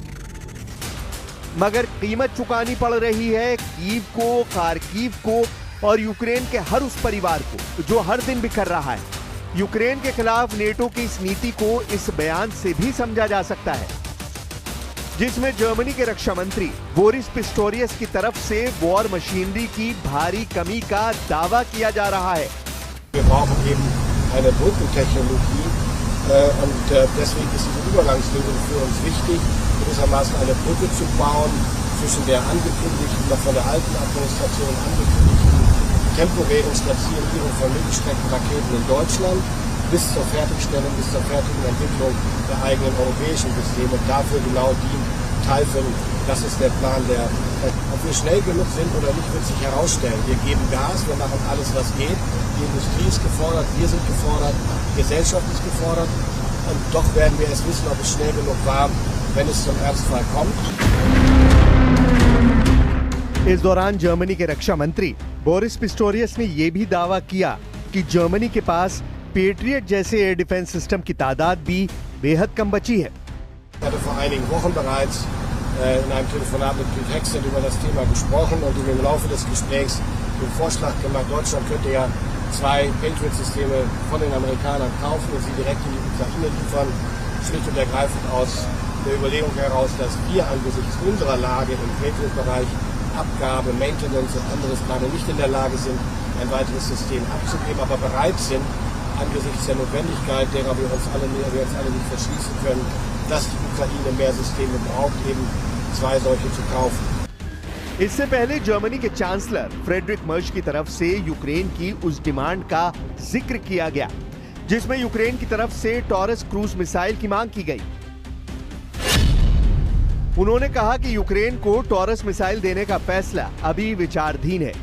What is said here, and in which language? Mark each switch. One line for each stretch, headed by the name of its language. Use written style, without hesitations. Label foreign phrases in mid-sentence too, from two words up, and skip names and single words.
Hindi: मगर कीमत चुकानी पड़ रही है कीव को, खार्किव को और यूक्रेन के हर उस परिवार को जो हर दिन बिखर रहा है। यूक्रेन के खिलाफ नेटो की इस नीति को इस बयान से भी समझा जा सकता है जिसमें जर्मनी के रक्षा मंत्री बोरिस पिस्टोरियस की तरफ से
English: war machinery
Hindi: की भारी कमी का दावा किया जा रहा है।
German: Wir brauchen eben eine Brückentechnologie und deswegen ist diese Übergangslösung für uns wichtig, gewissermaßen eine Brücke zu bauen zwischen der angekündigten, noch von der alten Administration angekündigten temporären Stationierung von Mittelstreckenraketen in Deutschland bis zur Fertigstellung, bis zur fertigen Entwicklung der eigenen europäischen Systeme. Dafür genau dient Typhoon. Das ist der Plan, ob wir schnell genug sind oder nicht, wird sich herausstellen. Wir geben Gas, wir machen alles, was geht. Die Industrie ist gefordert, wir sind gefordert, die Gesellschaft ist gefordert. Und doch werden wir erst wissen, ob es schnell genug war, wenn es zum Ernstfall kommt.
Hindi: इस दौरान जर्मनी के रक्षा मंत्री बोरिस पिस्टोरियस ने यह भी दावा किया कि जर्मनी के पास पेट्रियट जैसे
English: air defense system
Hindi: की तादाद भी बेहद कम बची है।
German: Ich hatte vor einigen Wochen bereits in einem Telefonat mit Pete Hegseth über das Thema gesprochen und ihm im Laufe des Gesprächs den Vorschlag gemacht, Deutschland könnte ja 2 Patriot-Systeme von den Amerikanern kaufen und sie direkt in die Ukraine liefern, schlicht und ergreifend aus der Überlegung heraus, dass wir angesichts unserer Lage im Patriot-Bereich Abgabe, Maintenance und anderes gerade nicht in der Lage sind, ein weiteres System abzugeben, aber bereit sind, angesichts der Notwendigkeit, derer wir uns alle nicht verschließen können, dass die Ukraine mehr Systeme braucht, eben 2 solche zu kaufen.
Hindi: इससे पहले जर्मनी के चांसलर फ्रेडरिक मर्श की तरफ से यूक्रेन की उस डिमांड का जिक्र किया गया जिसमें यूक्रेन की तरफ से टॉरस
English: cruise missile
Hindi: की मांग की गई। उन्होंने कहा कि यूक्रेन को टॉरस मिसाइल देने का फैसला अभी विचाराधीन है।